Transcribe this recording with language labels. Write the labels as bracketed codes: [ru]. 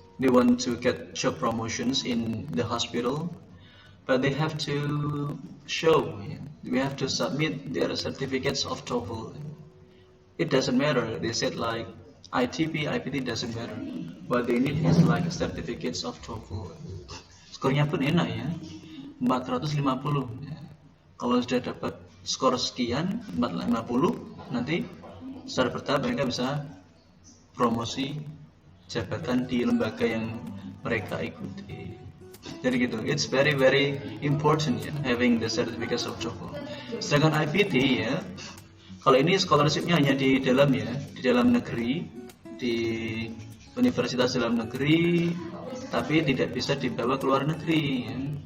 [en] They want to get job promotions in the hospital, but they have to show, we have to submit their certificates of TOEFL. It doesn't matter, they said like ITP, IPT doesn't matter. What they need is like certificates of TOEFL. [id] Skornya pun enak ya, 450 ya. Kalau sudah dapat skor sekian, 450, nanti secara bertahap mereka bisa promosi jabatan di lembaga yang mereka ikuti. Jadi gitu, [en] it's very very important ya, having the certificates of TOEFL. [id] Sedangkan IPT ya, kalau ini scholarshipnya hanya di dalam negeri, di universitas dalam negeri, tapi tidak bisa dibawa ke luar negeri ya.